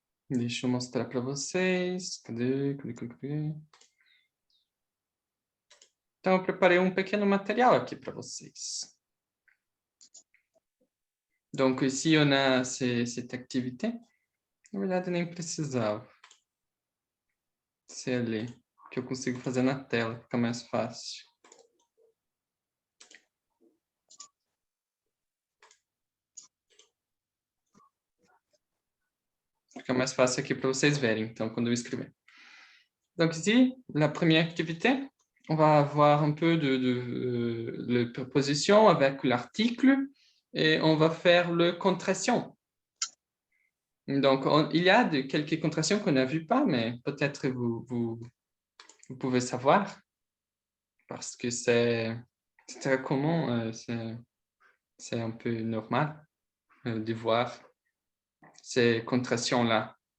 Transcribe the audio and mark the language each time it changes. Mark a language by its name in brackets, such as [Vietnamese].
[Portuguese] Deixa eu mostrar para vocês. Cadê? Então, eu preparei um pequeno material aqui para vocês. [French] Donc, ici, on a cette activité. [Portuguese] Na verdade, nem precisava. Ser ali, que eu consigo fazer na tela, fica mais fácil. Fica mais fácil aqui para vocês verem, então, quando eu escrever. [French] Donc ici, la première activité, on va avoir un peu de préposition avec l'article et on va faire le contraction. Donc, il y a quelques contractions qu'on n'a vues pas, mais peut-être vous pouvez savoir parce que c'est très commun, c'est un peu normal de voir ces contractions-là.